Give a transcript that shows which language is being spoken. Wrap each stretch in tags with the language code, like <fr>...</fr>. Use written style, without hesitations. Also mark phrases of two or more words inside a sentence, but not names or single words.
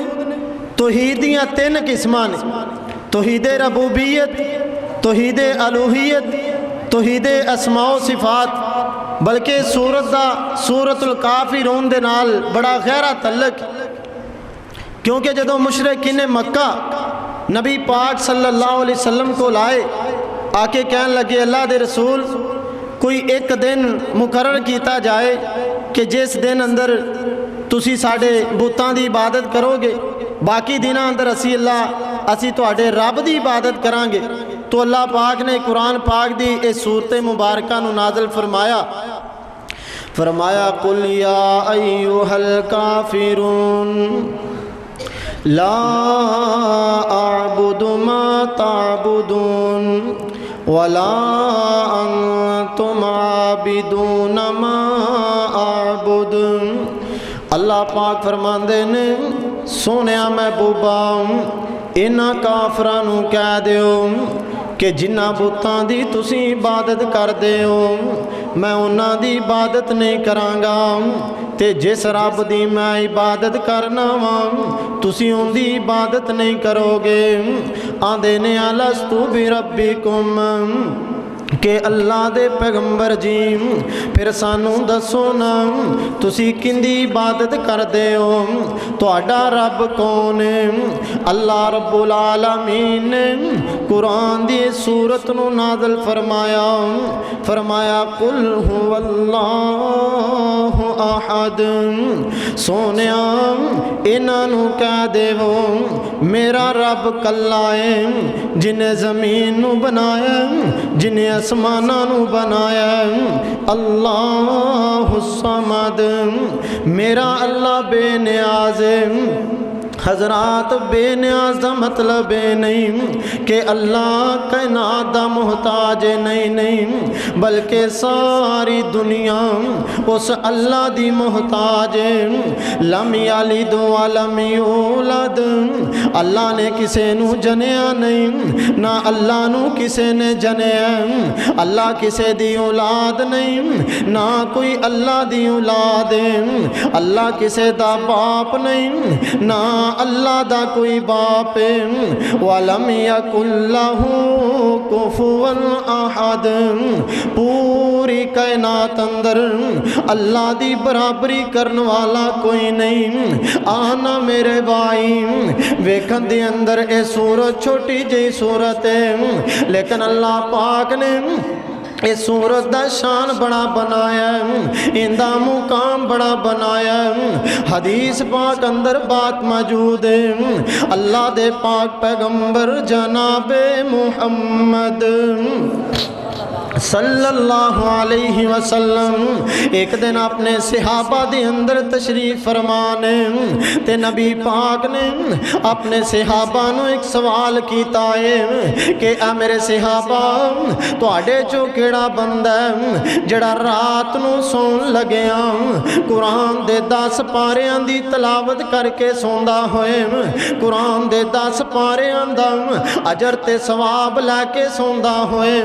<pa>ਤੌਹੀਦ ਦੀਆਂ ਤਿੰਨ ਕਿਸਮਾਂ ਨੇ, ਤੌਹੀਦ ਰਬੂਬੀਅਤ, ਤੌਹੀਦ ਉਲੂਹੀਅਤ, ਤੌਹੀਦ ਅਸਮਾਓ ਸਿਫ਼ਾਤ। ਬਲਕਿ ਸੂਰਤ ਦਾ ਸੂਰਤੁਲ ਕਾਫ਼ਿਰੂਨ ਦੇ ਨਾਲ ਬੜਾ ਗਹਿਰਾ ਤਅੱਲੁਕ ਕਿਉਂਕਿ ਜਦੋਂ ਮੁਸ਼ਰਿਕੀਨ ਮੱਕਾ ਨਬੀ ਪਾਕ</pa> <ar>صلى الله عليه وسلم</ar> <pa>ਕੋ ਲਾਏ ਆ ਕੇ ਕਹਿਣ ਲੱਗੇ ਅੱਲਾਹ ਦੇ ਰਸੂਲ ਕੋਈ ਇੱਕ ਦਿਨ ਮੁਕੱਰਰ ਕੀਤਾ ਜਾਏ ਕਿ ਜਿਸ ਦਿਨ ਅੰਦਰ ਤੁਸੀ ਸਾਡੇ ਬੁੱਤਾਂ ਦੀ ਇਬਾਦਤ ਕਰੋਗੇ ਬਾਕੀ ਦਿਨਾਂ ਅੰਦਰ ਅਸੀ ਤੁਹਾਡੇ ਰੱਬ ਦੀ ਇਬਾਦਤ ਕਰਾਂਗੇ। ਤੋ ਅੱਲਾਹ ਪਾਕ ਨੇ ਕੁਰਾਨ ਪਾਕ ਦੀ ਇਸ ਸੂਰਤ ਮੁਬਾਰਕਾ ਨੂੰ ਨਾਜ਼ਿਲ ਫ਼ਰਮਾਇਆ</pa> <ar>قل يا أيها الكافرون لا أعبد ما تعبدون ولا أنتم عابدون ما أعبد.</ar> <pa>ਅੱਲਾਹ ਪਾਕ ਫ਼ਰਮਾਂਦੇ ਨੇ ਸੋਹਣਿਆ ਮਹਿਬੂਬਾ ਇਨ੍ਹਾਂ ਕਾਫ਼ਰਾਂ ਨੂੰ ਕਹਿ ਦਿਓ ਕਿ ਜਿਨ੍ਹਾਂ ਬੁੱਤਾਂ ਦੀ ਤੁਸੀਂ ਇਬਾਦਤ ਕਰਦੇ ਹੋ ਮੈਂ ਉਨ੍ਹਾਂ ਦੀ ਇਬਾਦਤ ਨਹੀਂ ਕਰਾਂਗਾ ਤੇ ਜਿਸ ਰੱਬ ਦੀ ਮੈਂ ਇਬਾਦਤ ਕਰਨਾ ਵਾਂ ਤੁਸੀਂ ਉਹਦੀ ਇਬਾਦਤ ਨਹੀਂ ਕਰੋਗੇ। ਆਂਦੇ ਨੇ</pa> <ar>ألست بربكم</ar> <pa>ਕਿ ਅੱਲਾਹ ਦੇ ਪੈਗ਼ੰਬਰ ਜੀ ਫਿਰ ਸਾਨੂੰ ਦੱਸੋ ਨਾ ਤੁਸੀ ਕਿਹਦੀ ਇਬਾਦਤ ਕਰਦੇ ਹੋ, ਤੁਹਾਡਾ ਰੱਬ ਕੌਣ ਹੈ? ਅੱਲਾਹ ਰੱਬੁਲ ਆਲਮੀਨ ਨੇ ਕੁਰਾਨ ਦੀ ਸੂਰਤ ਨੂੰ ਨਾਜ਼ਿਲ ਫ਼ਰਮਾਇਆ</pa> <ar>قل هو الله أحد.</ar> <pa>ਸੋਹਣਿਆ ਇਨ੍ਹਾਂ ਨੂੰ ਕਹਿ ਦੇਵੋ ਮੇਰਾ ਰੱਬ ਕੱਲਾ ਹੈ ਜਿਨ੍ਹੇ ਜ਼ਮੀਨ ਨੂੰ ਬਣਾਇਆ ਜਿਨ੍ਹੇ ਆਸਮਾਨਾਂ ਨੂੰ ਬਣਾਇਆ।</pa> <ar>الله الصمد</ar> <pa>ਮੇਰਾ ਅੱਲਾਹ ਬੇਨਿਆਜ਼ ਹੈ। ਹਜ਼ਰਾਤ ਬੇਨਿਆਜ਼ ਕਾ ਮਤਲਬ ਯੇ ਨਹੀਂ ਕਿ ਅੱਲਾਹ ਕਾਇਨਾਤ ਦਾ ਮੁਹਤਾਜ ਨਹੀਂ ਬਲਕਿ ਸਾਰੀ ਦੁਨੀਆ ਉਸ ਅੱਲਾਹ ਦੀ ਮੁਹਤਾਜ ਹੈ।</pa> <ar>لم يلد ولم يولد</ar> <pa>ਅੱਲਾਹ ਨੇ ਕਿਸੇ ਨੂੰ ਜਣਿਆ ਨਹੀਂ ਨਾ ਅੱਲਾਹ ਨੂੰ ਕਿਸੇ ਨੇ ਜਣਿਆ। ਅੱਲਾਹ ਕਿਸੇ ਦੀ ਔਲਾਦ ਨਹੀਂ ਨਾ ਕੋਈ ਅੱਲਾਹ ਦੀ ਔਲਾਦ ਹੈ। ਅੱਲਾਹ ਕਿਸੇ ਦਾ ਬਾਪ ਨਹੀਂ ਨਾ ਅੱਲਾਹ ਦਾ ਕੋਈ ਬਾਪ ਹੈ।</pa> <ar>ولم يكن له كفوا أحد</ar> <pa>ਪੂਰੀ ਕਾਇਨਾਤ ਅੰਦਰ ਅੱਲਾਹ ਦੀ ਬਰਾਬਰੀ ਕਰਨੇ ਵਾਲਾ ਕੋਈ ਨਹੀਂ। ਆਣਾ ਮੇਰੇ ਭਾਈ ਵੇਖਣ ਦੇ ਅੰਦਰ ਏ ਸੂਰਤ ਛੋਟੀ ਜਿਹੀ ਸੂਰਤ ਹੈ ਲੇਕਿਨ ਅੱਲਾਹ ਪਾਕ ਨੇ ਇਹ ਸੂਰਤ ਦਾ ਸ਼ਾਨ ਬੜਾ ਬਣਾਇਆ, ਇਹਦਾ ਮੁਕਾਮ ਬੜਾ ਬਣਾਇਆ। ਹਦੀਸ ਪਾਕ ਅੰਦਰ ਬਾਤ ਮੌਜੂਦ ਹੈ, ਅੱਲਾ ਦੇ ਪਾਕ ਪੈਗੰਬਰ ਜਨਾਬੇ ਮੁਹੰਮਦ</pa> <ar>صلى الله عليه وسلم</ar> <pa>ਇੱਕ ਦਿਨ ਆਪਣੇ ਸਹਾਬਾ ਦੇ ਅੰਦਰ ਤਸ਼ਰੀਫ਼ ਫ਼ਰਮਾਣੇ ਤੇ ਨਬੀ ਪਾਕ ਨੇ ਆਪਣੇ ਸਹਾਬਾ ਨੂੰ ਇੱਕ ਸਵਾਲ ਕੀਤਾ ਹੈ ਕਿ ਆ ਮੇਰੇ ਸਹਾਬਾ ਤੁਹਾਡੇ ਚੋਂ ਕਿਹੜਾ ਬੰਦਾ ਹੈ ਜਿਹੜਾ ਰਾਤ ਨੂੰ ਸੌਣ ਲੱਗਿਆ ਕੁਰਾਨ ਦੇ 10 ਪਾਰਿਆਂ ਦੀ ਤਿਲਾਵਤ ਕਰਕੇ ਸੌਂਦਾ ਹੋਏ, ਕੁਰਾਨ ਦੇ 10 ਪਾਰਿਆਂ ਦਾ ਅਜਰ ਤੇ ਸਵਾਬ ਲੈ ਕੇ ਸੌਂਦਾ ਹੋਏ।</pa>